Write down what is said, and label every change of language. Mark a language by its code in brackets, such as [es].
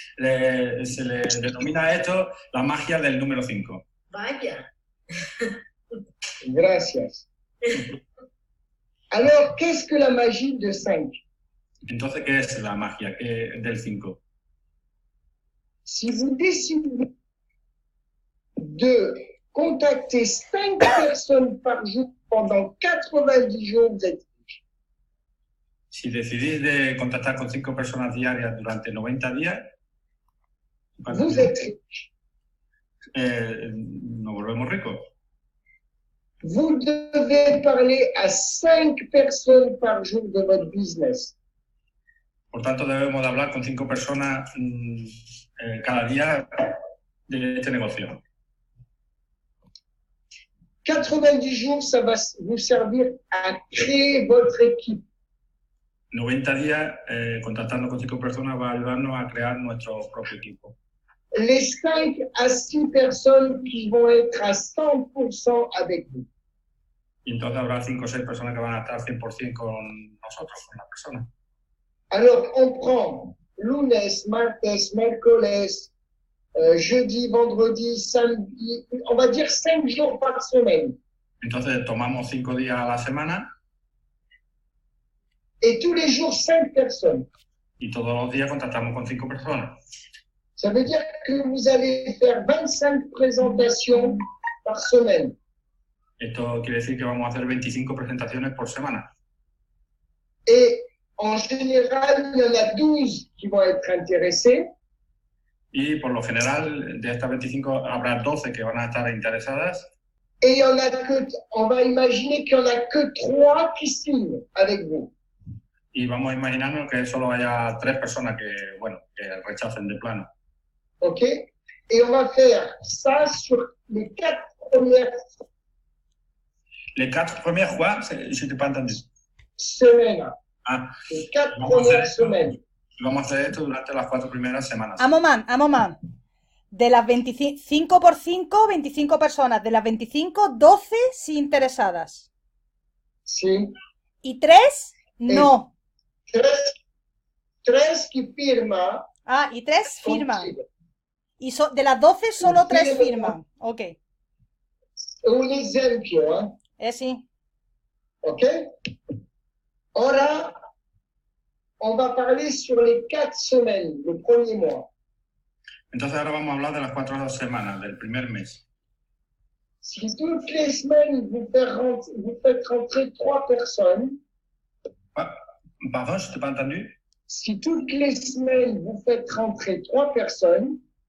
[es] Se le denomina esto la magia del número 5. Vaya. Gracias. [fr] Alors, qu'est-ce que la magie de 5? [es] Entonces, ¿qué es la magia del 5? [fr] Si vous décidez de contacter 5 personnes par jour pendant 90 jours, vous êtes riche. [es] Si decidís de contactar con 5 personas diarias durante 90 días, [fr] vous êtes riche. [es] Nos volvemos ricos. [fr] Vous devez parler à 5 personnes par jour de votre business. [es] Por tanto, debemos de hablar con 5 personas cada día de este negocio. [fr] 90 jours, ça va vous servir à créer votre équipe. [es] 90 días contactando con 5 personas va a ayudarnos a crear nuestro propio equipo. [fr] Les 5 à 6 personnes qui vont être à 100% avec vous. [es] Y entonces habrá 5 o 6 personas que van a estar 100% con nosotros, con la persona. [fr] Alors, on prend [es] lunes, martes, miércoles, [fr] jeudi, vendredi, samedi, on va dire 5 jours par semaine. [es] Entonces tomamos 5 días a la semana. [fr] Et tous les jours, 5 personnes. [es] Y todos los días contactamos con 5 personas. [fr] Ça veut dire que vous allez faire 25 présentations par semaine. [es] Esto quiere decir que vamos a hacer 25 presentaciones por semana. [fr] Et en général, il y en a 12 qui vont être intéressés. [es] Y por lo general, de estas 25 habrá 12 que van a estar interesadas. [fr] Et il y en a que, on va imaginer qu'il n'y en a que 3 qui signent avec vous. [es] Y vamos a imaginarnos que solo haya 3 personas que rechacen de plano. OK? [fr] Et on va faire ça sur les 4 premières Les 4 premières fois, je t'ai pas entendu. Semaines. Ah, Les 4 premières semaines. [es] Vamos a hacer esto durante las 4 primeras semanas. [fr] A moment. [es] De las 25 por 5, 25 personas. De las 25, 12 sí interesadas. Sí. ¿Y 3? No. 3 que firman. Ah, y 3 firman. Y de las 12, solo 3 firman. Ok. Un ejemplo, ¿eh? Sí. Ok. [fr] Ahora, on va parler sur les 4 semaines, le premier mois. [es] Entonces ahora vamos a hablar de las 4 semanas, del primer mes. [fr] Si toutes les semaines vous faites rentrer 3 personnes. Pardon, je t'ai pas entendu. Si toutes les semaines vous faites rentrer 3 personnes.